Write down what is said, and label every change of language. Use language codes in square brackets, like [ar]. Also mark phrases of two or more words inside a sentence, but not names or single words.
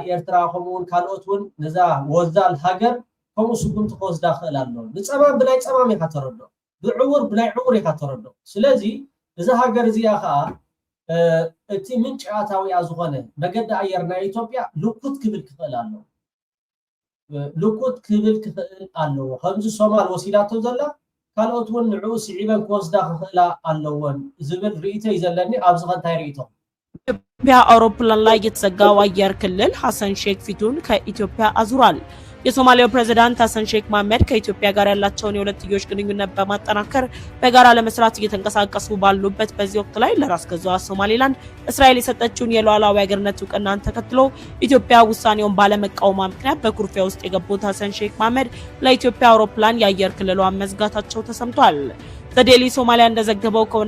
[ti] ኤርትራ ከምኡውን ካልኦት እውን ነዛ ወዛል ሃገር ከምኡ ስጉምቲ ክወስዳ ክእል ኣሎ ብፀማም ብናይ ፀማም ኢኻ ተረዶ ብዕውር ብናይ ዕውር ኢኻ ተረዶ ስለዚ እዚ ሃገር እዚኣ ከዓ እቲ ምንጭ ኣታዊኣ ዝኾነ መገዲ ኣየር ናይ ኢትዮጵያ ልኩት ክብል ክኽእል ኣሎ ከምዚ ሶማል ወሲዳቶ ዘላ ካልኦት እውን ንዑ ስዒበን ክወስዳ ክኽእላ ኣለወን ዝብል ርእይተይ ዘለኒ ኣብዚ ኸንታይ ርእይቶም [am] ኢትዮጵያ አውሮፕላን ላይ የተዘጋው አየር ክልል ሐሰን ሼክ ፊቱን ከኢትዮጵያ አዙሯል። የሶማሊያው ፕሬዝዳንት ሐሰን ሼክ መሐመድ ከኢትዮጵያ ጋር ያላቸውን የሁለትዮሽ ግንኙነት በማጠናከር በጋራ ለመስራት እየተንቀሳቀሱ ባሉበት በዚህ ወቅት ላይ ለራስ ገዟ ሶማሊላንድ እስራኤል የሰጠችውን የሉዓላዊ ሀገርነት ዕውቅናን ተከትሎ ኢትዮጵያ ውሳኔውን ባለመቃወሟ ምክንያት በኩርፊያ ውስጥ የገቡት ሐሰን ሼክ መሐመድ ለኢትዮጵያ አውሮፕላን የአየር ክልሏን መዝጋታቸው ተሰምቷል። ዘዴሊ ሶማሊያ እንደዘገበው ከሆነ